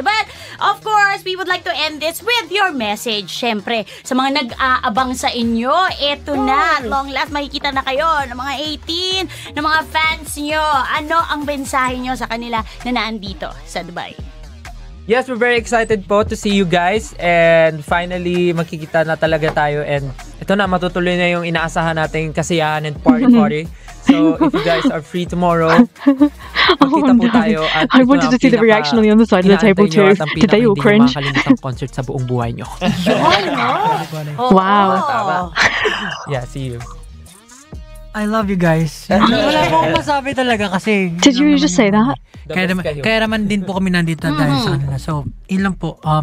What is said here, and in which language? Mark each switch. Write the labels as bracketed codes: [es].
[en] But, of course, we would like to end this with your message. [tl] Siyempre, sa mga nag-aabang sa inyo, eto na. At long last, makikita na kayo ng mga 18, ng mga fans nyo. Ano ang mensahe nyo sa kanila na naandito sa Dubai? [en] Yes, we're very excited po to see you guys [tl] and finally makikita na talaga tayo and ito na, matutuloy na yung inaasahan nating kasiyahan and party. [en] So, if you guys are free tomorrow, [tl] magkita po tayo at [en] I wanted to see the reaction on the other side of the table too. Did they all cringe? [tl] Hindi concert sa buong buhay nyo. Oo. Wow. [en] Yeah, see you. I love you guys. [tl] Wala akong masabi talaga kasi... [en] Did you just say that? [tl] Kaya naman din po kami nandito dahil sa kanila. So, yun lang po.